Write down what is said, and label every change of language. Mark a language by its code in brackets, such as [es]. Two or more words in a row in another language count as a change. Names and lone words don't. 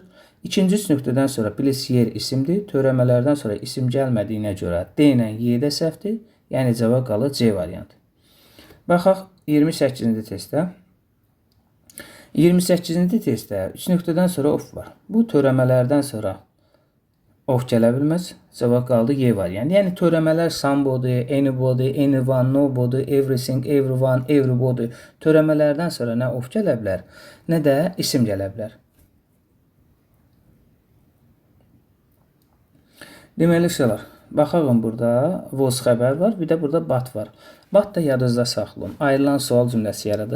[az] İkinci üç nöqtədən sonra please yer isimdir. Törəmələrdən sonra isim gəlmədiyinə görə D ilə Y də səhvdir. Yəni, cavab qalır C variantı. Baxaq, 28-ci testdə. 28-ci testdə 3 nöqtədən sonra of var. Bu törəmələrdən sonra of gələ bilməz. Cavab qaldı Y variantı. Yəni, törəmələr [en] somebody, anybody, anyone, nobody, everything, everyone, everybody. [az] Törəmələrdən sonra nə of gələ bilər, nə də isim gələ bilər. Deməli, şeylər, baxağım burada was xəbər var, bir də burada but var. But da yadınızda saxlayın. Ayrılan sual cümləsi yaradır.